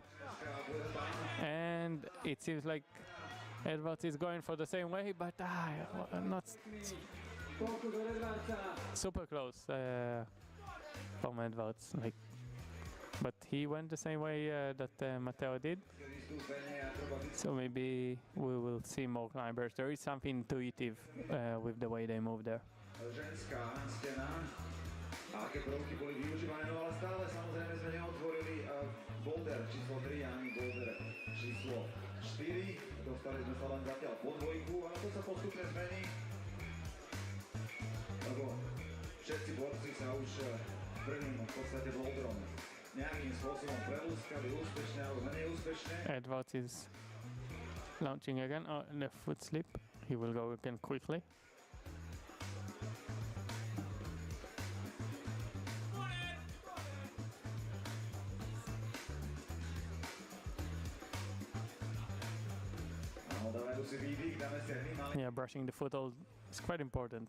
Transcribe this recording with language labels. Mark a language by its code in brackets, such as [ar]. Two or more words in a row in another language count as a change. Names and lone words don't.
[en] And it seems like Edwards is going for the same way, but Super close from Edwards, like, but he went the same way that Matteo did. So maybe we will see more climbers. There is something intuitive with the way they move there. [sk] A aké prvky boli využívané, no ale stále samozrejme sme neotvorili boulder číslo 3 ani boulder číslo 4. Dostali sme sa len zatiaľ po dvojku, ale to sa postupne zmení, lebo všetci borci sa už prvým v podstate boulderom nejakým spôsobom prelúskali úspešne alebo menej úspešne. [en] Edwards is launching again. Oh, left foot slip. He will go again quickly. Yeah, brushing the foothold is quite important.